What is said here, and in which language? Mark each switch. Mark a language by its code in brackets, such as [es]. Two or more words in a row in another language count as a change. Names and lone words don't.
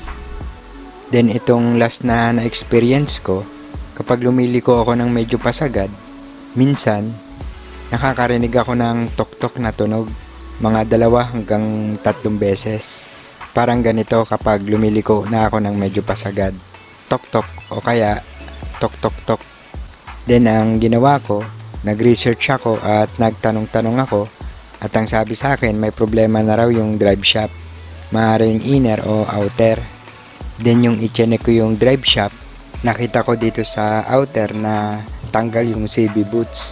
[tl] Then itong last na na-experience ko, kapag lumiliko ako ng medyo pasagad, minsan nakakarinig ako ng tok-tok na tunog, mga 2 hanggang 3 beses. Parang ganito kapag lumiliko na ako ng medyo pasagad, tok-tok o kaya tok-tok-tok. Then ang ginawa ko, nag-research ako at nagtanong-tanong ako at ang sabi sa akin may problema na raw yung [en] drive shaft, [tl] maaaring inner o outer. Then yung i-check ko yung [en] drive shaft, [tl] nakita ko dito sa outer na tanggal yung [en] CB boots.